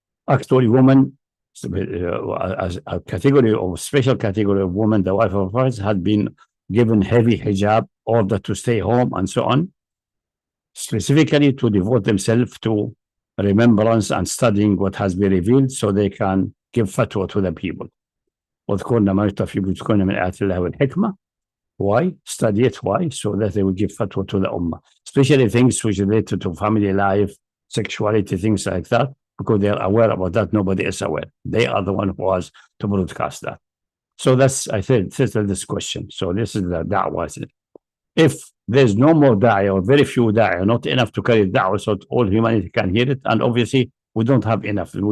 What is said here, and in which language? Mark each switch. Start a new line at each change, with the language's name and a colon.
English: Actually, woman, as a category of special category of woman, the wife of Prophet, had been given heavy hijab, order to stay home, and so on, specifically to devote themselves to remembrance and studying what has been revealed, so they can give fatwa to the people.
Arabic: واذكرن ما يتلى في بيوتكن من آيات الله والحكمة.
English: Why? Study it. Why? So that they will give fatwa to the ummah, especially things which related to family life, sexuality, things like that, because they are aware about that. Nobody is aware. They are the one who has to broadcast that. So that's, I think, this question. So this is the da'wah. If there's no more da'wah or very few da'wah, not enough to carry da'wah so all humanity can hear it, and obviously we don't have enough.